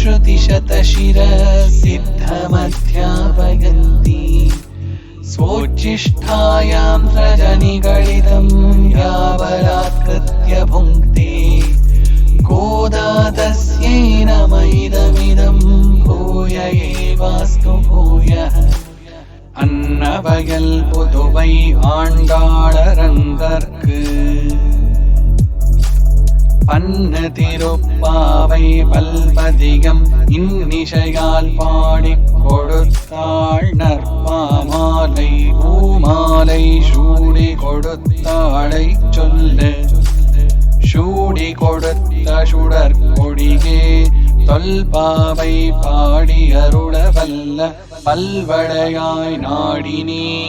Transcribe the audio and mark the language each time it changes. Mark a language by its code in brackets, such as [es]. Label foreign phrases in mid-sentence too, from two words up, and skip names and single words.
[sa] श्रुतिशतशिरसिद्धमध्यापयन्ती स्वोच्छिष्ठायां रजनिगलितं यावलात्कृत्य भुङ्क्ते गोदा तस्यै नमैदमिदं भूय एवास्तु भूयः. [ta] அன்னவயல் புதுவை ஆண்டாளரங்கர்க்கு பன்னு திருப்பாவை பல்பதிகம் இன்னிசையால் பாடிக் கொடுத்தாள் நற்பாமாலை பூமாலை சூடி கொடுத்தாளை சொல்ல சூடி கொடுத்த சுடர் கொடியே தொல்பாவை பாடி அருள வல்ல பல்வளையாய் நாடினே.